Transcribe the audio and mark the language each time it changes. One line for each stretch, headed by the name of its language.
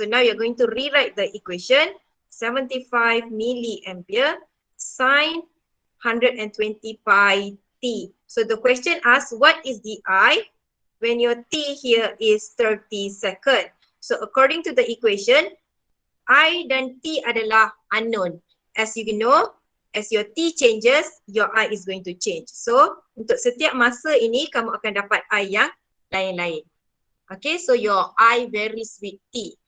English: So now you're going to rewrite the equation. 75 milliampere sine 120 pi T. So the question asks what is the I when your T here is 30 second. So according to the equation, I
Malay: dan
English: T
Malay: adalah
English: unknown. As you know, as your T changes, your I is going to change. So
Malay: untuk setiap masa ini kamu akan dapat I yang lain-lain.
English: Okay, so your I varies with T.